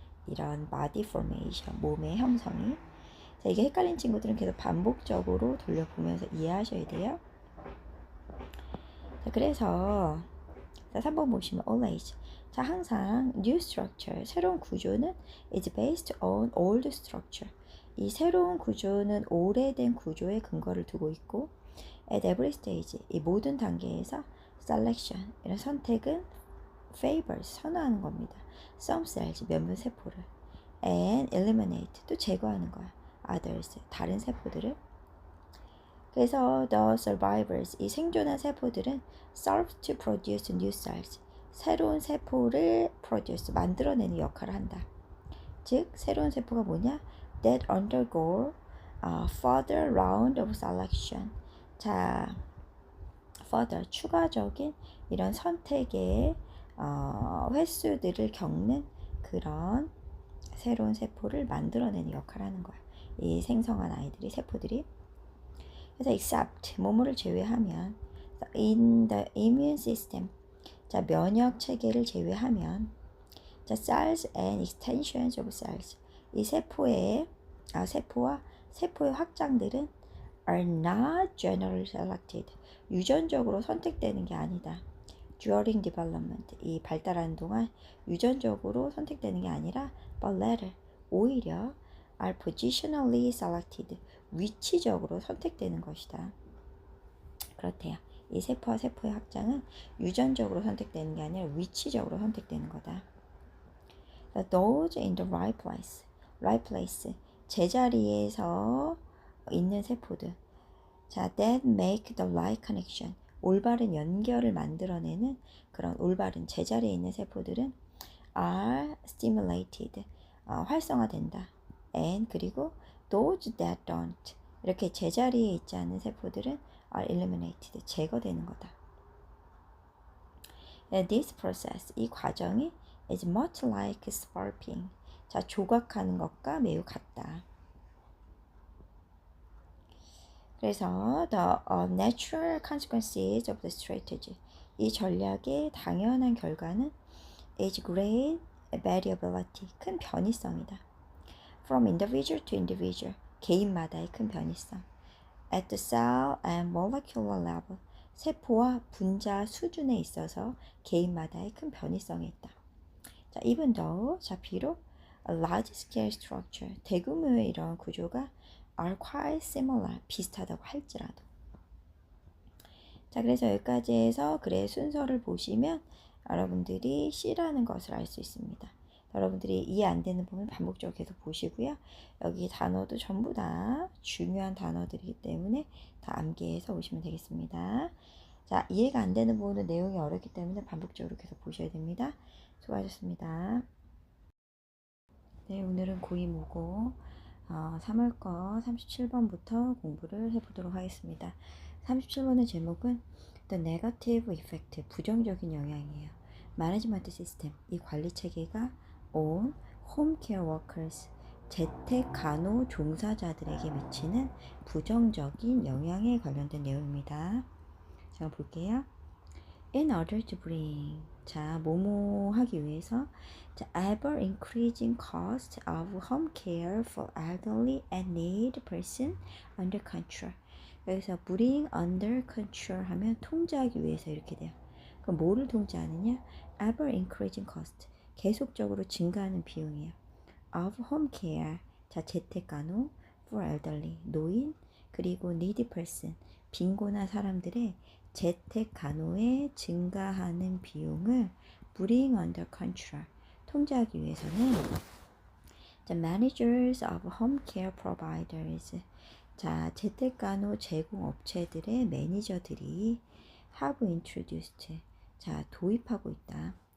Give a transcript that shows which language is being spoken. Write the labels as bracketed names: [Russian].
[Korean] 이런 [English] body formation, [Korean] 몸의 형성이. 자, 이게 헷갈린 친구들은 계속 반복적으로 돌려보면서 이해하셔야 돼요. 자, 그래서 자, 3번 보시면 always. 자, 항상 [English] new structure, [Korean] 새로운 구조는 [English] is based on old structure. [Korean] 이 새로운 구조는 오래된 구조에 근거를 두고 있고 [English] at every stage, [Korean] 이 모든 단계에서 selection, 이런 선택은 favors, 선호하는 겁니다. [English] some cells, [Korean] 몇몇 세포를 [English] and eliminate, [Korean] 또 제거하는 거야. others, 다른 세포들을. 그래서 [English] the survivors, [Korean] 이 생존한 세포들은 [English] serve to produce new cells, [Korean] 새로운 세포를 produce, 만들어내는 역할을 한다. 즉 새로운 세포가 뭐냐? [English] that undergo further round of selection. [Korean] 자, further, 추가적인 이런 선택의 횟수들을 겪는 그런 새로운 세포를 만들어내는 역할을 하는 거야. 이 생성한 아이들이, 세포들이. 그래서 except, 뭐뭐를 제외하면 [English] in the immune system, [Korean] 자, 면역 체계를 제외하면 자, [English] cells and extensions of cells, [Korean] 이 세포와 세포의 확장들은 [English] are not generally selected, [Korean] 유전적으로 선택되는 게 아니다. [English] during development, [Korean] 이 발달하는 동안 유전적으로 선택되는 게 아니라 [English] but rather, [Korean] 오히려 [English] are positionally selected, [Korean] 위치적으로 선택되는 것이다. 그렇대요. 이 세포와 세포의 확장은 유전적으로 선택되는 게 아니라 위치적으로 선택되는 거다. [English] Those in the right place, [Korean] 제자리에서 있는 세포들. 자, [English] that make the right connection, [Korean] 올바른 연결을 만들어내는 그런 올바른 제자리에 있는 세포들은 [English] are stimulated, [Korean] 활성화된다. and 그리고 [English] those that don't, [Korean] 이렇게 제자리에 있지 않는 세포들은 [English] are eliminated, [Korean] 제거되는 거다. [English] This process, [Korean] 이 과정이 [English] is much like sparping, [Korean] 자, 조각하는 것과 매우 같다. 그래서 [English] the natural consequences of the strategy, [Korean] 이 전략의 당연한 결과는 [English] is great variability, [Korean] 큰 변이성이다. [English] From individual to individual, [Korean] 개인마다의 큰 변이성. [English] At the cell and molecular level, [Korean] 세포와 분자 수준에 있어서 개인마다의 큰 변이성이 있다. 자, [English] even though, [Korean] 자, 비록 [English] a large scale structure, [Korean] 대규모의 이런 구조가 [English] are quite similar, [Korean] 비슷하다고 할지라도. 자, 그래서 여기까지 해서 글의 순서를 보시면 여러분들이 C라는 것을 알 수 있습니다. 여러분들이 이해 안 되는 부분 반복적으로 계속 보시고요. 여기 단어도 전부 다 중요한 단어들이기 때문에 다 암기해서 오시면 되겠습니다. 자, 이해가 안 되는 부분은 내용이 어렵기 때문에 반복적으로 계속 보셔야 됩니다. 수고하셨습니다. 네, 오늘은 고이모고 3월 거 37번부터 공부를 해보도록 하겠습니다. 37번의 제목은 [English] The Negative Effect, [Korean] 부정적인 영향이에요. Management System, 이 관리 체계가 [English] on Home Care Workers, [Korean] 재택 간호 종사자들에게 미치는 부정적인 영향에 관련된 내용입니다. 자, 볼게요. [English] In order to bring, [Korean] 자, 뭐뭐 하기 위해서, 자, [English] ever increasing cost of home care for elderly and needy person under control. [Korean] 여기서 bring under control 하면 통제하기 위해서 이렇게 돼요. 그럼 뭐를 통제하느냐? [English] ever increasing cost, [Korean] 계속적으로 증가하는 비용이에요. [English] of home care, [Korean] 자, 재택간호, [English] for elderly, [Korean] 노인, 그리고 [English] needy person, [Korean] 빈곤한 사람들의 재택 간호에 증가하는 비용을 [English] bring under control, [Korean] 통제하기 위해서는 [English] the managers of home care providers, [Korean] 자, 재택 간호 제공 업체들의 매니저들이 [English] have introduced, [Korean] 자, 도입하고 있다.